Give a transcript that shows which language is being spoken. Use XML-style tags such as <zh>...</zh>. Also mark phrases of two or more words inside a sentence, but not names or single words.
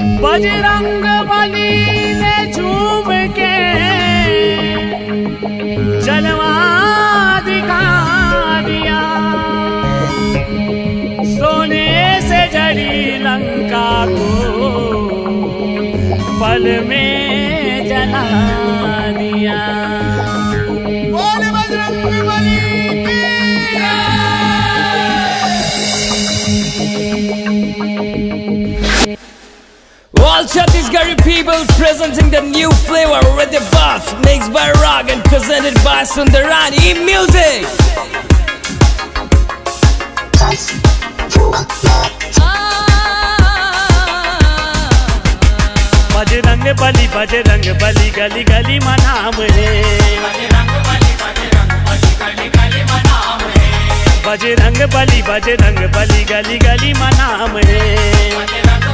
<hi>बजरंग बली ने झूम के जलवा दिखा दिया, सोने से जड़ी लंका को पल में जला दिया। बोल बजरंग बली</hi> <en>All Chhattisgarhi people presenting the new flavor with the bass mixed by Rock and presented by Sundarani Music.</en> <hi>बजरंग बली गली गली मनाम है। बजरंग बली गली गली मनाम है।</hi>